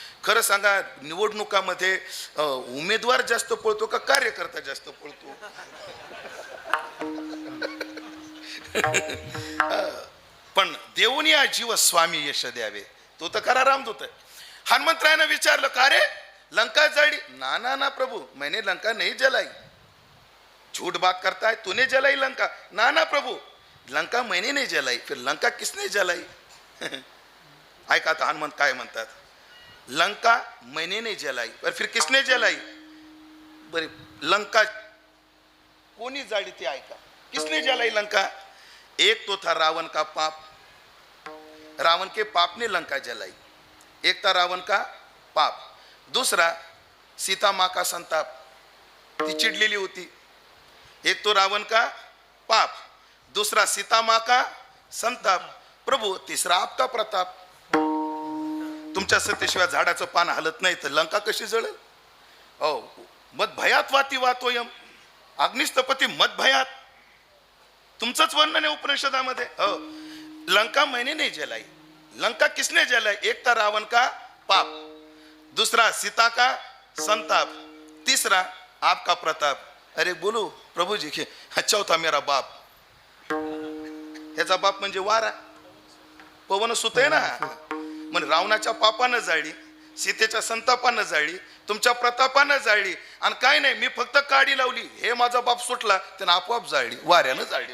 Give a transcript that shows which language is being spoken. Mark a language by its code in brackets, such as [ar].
[mr] खरं सांगा, निवडणुकामध्ये उमेदवार जास्त पळतो का कार्यकर्ता जास्त पळतो? पण देऊन या जीव स्वामी यश द्यावे. तो तर खरा रामदूत आहे. हनुमंतरायनं विचारलं, का रे लंका जळली? [hi] ना ना ना प्रभु, मैंने लंका नहीं जलाई. झूठ बात करता है, तूने जलाई लंका? ना ना प्रभु, लंका मैंने नहीं जलाई. फिर लंका किसने जलाई? [mr] ऐका आता हनुमंत काय म्हणतात, [hi] लंका मैंने नहीं जलाई, पर फिर किसने जलाई? [mr] बरे लंका कोणी जाळी ती ऐका. [hi] किसने जलाई लंका? एक तो था रावण का पाप, रावण के पाप ने लंका जलाई. एक था रावण का पाप, दूसरा सीता माँ का संताप, [mr] ती चिडलेली होती. [hi] एक तो रावण का पाप, दूसरा सीता माँ का संताप, प्रभु तीसरा आपका प्रताप. [mr] तुमच्या सत्तेशिवाय झाडाचं पान हलत नाही तर लंका कशी जळेल? हो, [sa] मद भयात वाती वातोयम, अग्निस्तपती मद भयात. [mr] तुमचंच वर्णन आहे उपनिषदामध्ये. [hi] हो, लंका मैंने नहीं जलाई, लंका किसने जलाई? एक था रावण का पाप, दूसरा सीता का संताप, तीसरा आपका प्रताप. अरे बोलो प्रभु जी के, चौथा मेरा बाप. [mr] ह्याचा बाप म्हणजे वारा, पवन सुत आहे ना. म्हणजे रावणाच्या पापानं जाळली, सीतेच्या संतापानं जाळली, तुमच्या प्रतापानं जाळली, आणि काय नाही मी फक्त काडी लावली, हे माझा बाप सुटला, त्यानं आपोआप जाळली, वाऱ्यानं जाळली.